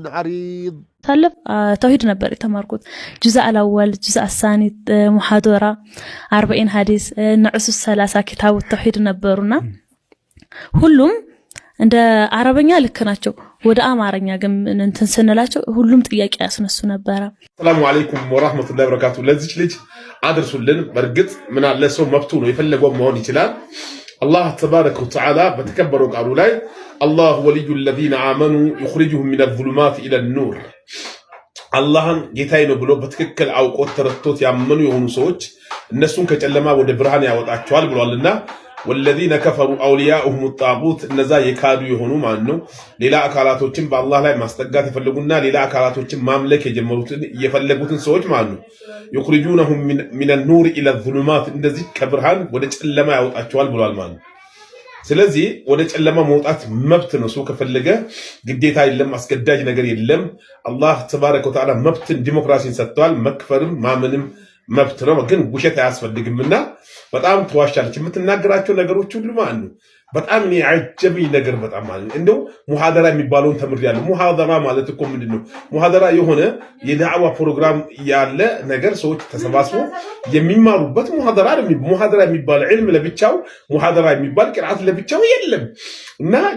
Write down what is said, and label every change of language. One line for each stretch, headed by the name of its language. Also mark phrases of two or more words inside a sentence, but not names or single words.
Amharic: ዐሪድ ታለፍ ተውሂድ ነበር የተማርኩት። ጁዝእ አልአወል ጁዝእ አሳኒ ሙሐደራ 40 ሐዲስ ንዑስ 30 ኪታብ ተውሂድ ነበሩና ሁሉም እንደ አረበኛ ልክ ናቸው። ወደ አማርኛ ግን እንትን ስንላቸው ሁሉም ጥያቄ ያስነሱ ነበር።
Arabic: السلام عليكم ورحمة الله وبركاته።
Amharic: ለዚች ልጅ አድርሱልን። በርግጥ ምን አለ ሰው መብቱ ነው፣ የፈለገው መሆን ይችላል።
Arabic: الله تبارك وتعالى
Amharic: በተከበረው ቃሉ ላይ
Arabic: الله ولي الذين آمنوا يخرجهم من الظلمات إلى النور
Amharic: አላህን ጌታዬ ነው ብሎ በትክክል አውቆት ተረድቶት ያመኑ የሆኑ ሰዎች እነሱን ከጨለማ ወደ ብርሃን ያወጣቸዋል ብሏልና
Arabic: والذين كفروا أولياؤهم الطاغوت
Amharic: እነዛ የካዱ የሆኑ ማለት ነው ሌላ አካላቶችን በአላህ ላይ ማስጠጋት ይፈልጉና ሌላ አካላቶችን ማምለክ የጀመሩትን የፈለጉትን ሰዎች ማለት ነው
Arabic: يخرجونهم من النور الى الظلمات
Amharic: እንደዚህ ከብርሃን ወደ ጨለማ ያወጣቸዋል ብሏል ማለት ነው ስለዚህ ወደ ጨለማ መውጣት መብት ነው ሰው ከፈለገ ግዴታ የለም አስገዳጅ ነገር የለም
Arabic: الله تبارك وتعالى
Amharic: መብትን ዲሞክራሲን ሰጥቷል መክፈርም ማመንም መብት ነው ግን ውሸት አያስፈልግምና በጣም ተዋሻለች የምትናገራቸው ነገሮች ሁሉ ማለት ነው በጣም ያጀበኝ ነገር በጣም ማለት እንደው ሙሐደራ የሚባለውን ተምሬያለሁ ሙሐደራ ማለት እኮ ምንድነው ሙሐደራ የሆነ የዳዕዋ ፕሮግራም ያለ ነገር ሰዎች ተሰባስበው የሚማሩበት ሙሐደራ ነው ሙሐደራ የሚባል ዒልም ለብቻው ሙሐደራ የሚባል ቅርአት ለብቻው የለም እና